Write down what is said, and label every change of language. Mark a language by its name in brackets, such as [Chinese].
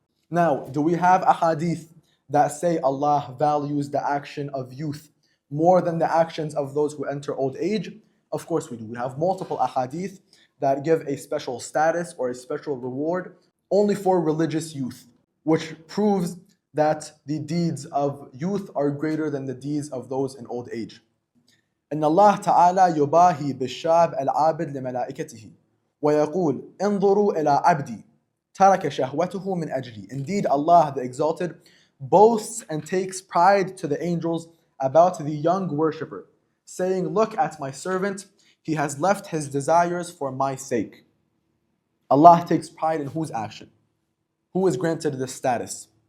[English] Now, do we have ahadith that say Allah values the action of youth more than the actions of those who enter old age? Of course we do. We have multiple ahadith that give a special status or a special reward only for religious youth, which proves that the deeds of youth are greater than the deeds of those in old age. [Arabic] إن الله تعالى يباهي بالشاب العابد لملائكته ويقول انظروا إلى عبدي ترك شهوته من أجلي. [English] Indeed, Allah the Exalted boasts and takes pride to the angels about the young worshipper, saying, look at my servant, he has left his desires for my sake. Allah takes pride in whose action? Who is granted this status?